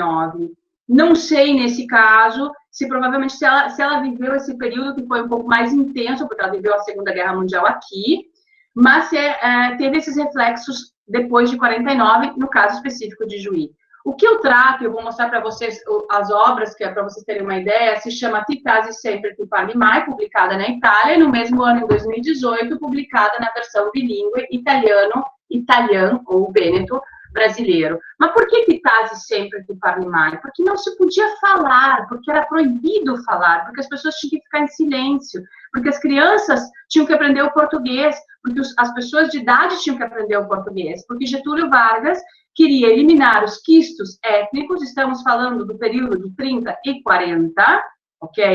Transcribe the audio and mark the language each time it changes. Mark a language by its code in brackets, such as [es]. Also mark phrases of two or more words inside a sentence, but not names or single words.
[pt] Não sei, nesse caso, provavelmente se ela viveu esse período que foi um pouco mais intenso, porque ela viveu a Segunda Guerra Mundial aqui, mas teve esses reflexos depois de 49, no caso específico de Juí. O que eu trato, eu vou mostrar para vocês as obras, que é para vocês terem uma ideia, se chama Ti casi sempre ti parli mai, publicada na Itália, e no mesmo ano, em 2018, publicada na versão bilíngue italiano ou vêneto brasileiro. Mas por que Ti casi sempre ti parli mai? Porque não se podia falar, porque era proibido falar, porque as pessoas tinham que ficar em silêncio, porque as crianças tinham que aprender o português, porque as pessoas de idade tinham que aprender o português, porque Getúlio Vargas queria eliminar os quistos étnicos, estamos falando do período de 30 e 40, ok?